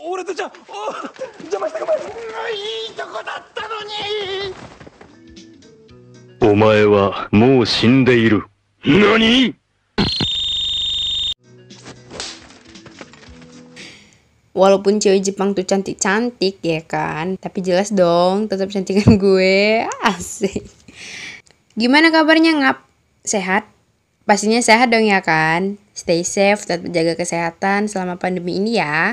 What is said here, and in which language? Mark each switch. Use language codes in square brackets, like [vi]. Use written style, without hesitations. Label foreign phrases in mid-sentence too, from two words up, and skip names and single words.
[ja] じゃ、邪魔したごめん。いいとこだったのに。お前はもう死んでいる。何？ [id] Walaupun cewek Jepang tuh cantik-cantik ya kan, tapi jelas dong tetap cantikan gue. Asik. Gimana kabarnya Ngap? Sehat? Pastinya sehat dong ya kan? [en] Stay safe, [id] tetap jaga kesehatan selama pandemi ini ya.